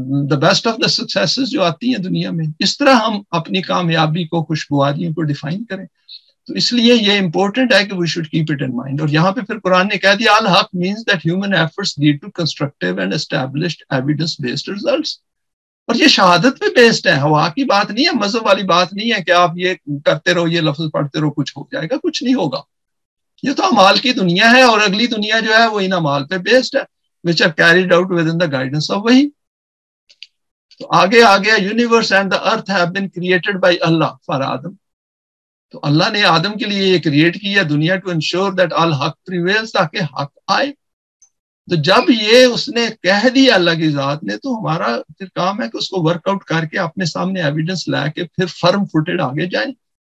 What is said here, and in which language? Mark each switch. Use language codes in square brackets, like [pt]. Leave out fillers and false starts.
[en] the best of the successes [ur] جو آتی ہیں دنیا میں، اس طرح ہم اپنی کامیابی کو، خوشگواریوں کو ڈیفائن کریں. تو اس لیے یہ امپورٹنٹ ہے کہ [en] We should keep it in mind. [ur] اور یہاں پہ پھر قرآن نے کہہ دیا [en] الحق means that human efforts lead to constructive and established evidence based results. [ur] اور یہ شہادت پہ بیسڈ ہے، ہوا کی بات نہیں ہے، مذہب والی بات نہیں ہے کہ آپ یہ کرتے رہو، یہ لفظ پڑھتے رہو کچھ ہو جائے گا. کچھ نہیں ہوگا. یہ تو اعمال کی دنیا ہے، اور اگلی دنیا جو ہے وہ ان اعمال پہ بیسڈ ہے [en] which are carried out within the guidance of [ur] وحی. تو آگے [en] Universe and the earth have been created by Allah for Adam. [ur] تو اللہ نے آدم کے لیے یہ کریٹ کیا دنیا [en] to ensure that [ur] ul Haq prevails, تاکہ حق آئے. تو جب یہ اس نے کہہ دیا اللہ کی ذات نے، تو ہمارا پھر کام ہے کہ اس کو ورک آؤٹ کر کے اپنے سامنے ایویڈنس لا کے پھر فرم فوٹڈ آگے جائیں.